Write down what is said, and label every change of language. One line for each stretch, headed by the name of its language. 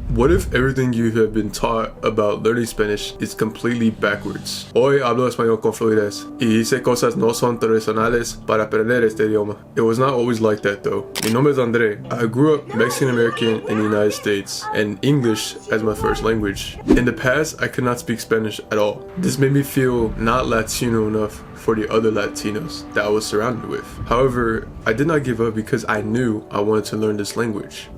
English: What if everything you have been taught about learning Spanish is completely backwards?
Spanish: Hoy hablo español con fluidez y hice cosas no son tradicionales para aprender este idioma.
English: It was not always like that though. Mi nombre es André. I grew up Mexican American in the United States and English as my first language. In the past, I could not speak Spanish at all. This made me feel not Latino enough for the other Latinos that I was surrounded with. However, I did not give up because I knew I wanted to learn this language.